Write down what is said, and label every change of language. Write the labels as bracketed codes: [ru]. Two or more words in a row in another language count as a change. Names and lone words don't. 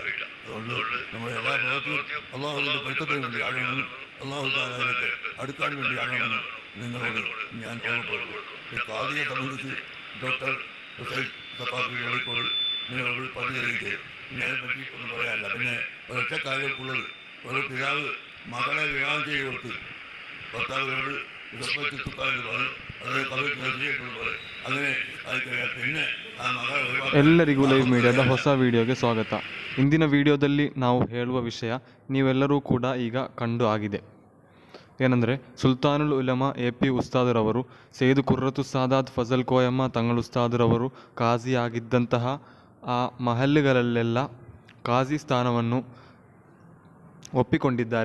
[ml] അതുകൊണ്ട് നമ്മുടെ എല്ലാ പ്രവർത്തിയും അള്ളാഹുവിൻ്റെ പൊരുത്തത്തിന് വേണ്ടി ആകണമെന്നും അള്ളാഹു താലയിലേക്ക് അടുക്കാൻ വേണ്ടി ആകണമെന്നും നിങ്ങളോട് ഞാൻ ഓർമ്മപ്പെടുന്നു. ഈ കാതിയെ സംബന്ധിച്ച് ഡോക്ടർ സഫാഫികളോട് നിങ്ങളോട് പറഞ്ഞിരിക്കെ ഇതിനെപ്പറ്റി ഒന്നും പറയാനില്ല. പിന്നെ ഒരൊറ്റ കാര്യമുള്ളത്, ഒരു പിതാവ് മകളെ വിവാഹം ചെയ്ത് കൊടുത്ത് ഭർത്താവിനോട് [kn] ಎಲ್ಲರಿಗೂ ಲೈವ್ ಮೀಡಿಯಾದ ಹೊಸ ವಿಡಿಯೋಗೆ ಸ್ವಾಗತ. ಇಂದಿನ ವಿಡಿಯೋದಲ್ಲಿ ನಾವು ಹೇಳುವ ವಿಷಯ ನೀವೆಲ್ಲರೂ ಕೂಡ ಈಗ ಕಂಡು ಆಗಿದೆ. ಏನೆಂದರೆ, ಸುಲ್ತಾನುಲ್ ಉಲಮಾ AP ಉಸ್ತಾದರವರು ಸೈಯದ್ ಕುರ್ರತು ಸಾದಾತ್ ಫಜಲ್ ಕೋಯಮ್ಮ ತಂಗಳ್ ಉಸ್ತಾದರವರು ಕಾಜಿ ಆಗಿದ್ದಂತಹ ಆ ಮಹಲ್ಗಳಲ್ಲೆಲ್ಲ ಕಾಜಿ ಸ್ಥಾನವನ್ನು ಒಪ್ಪಿಕೊಂಡಿದ್ದಾರೆ.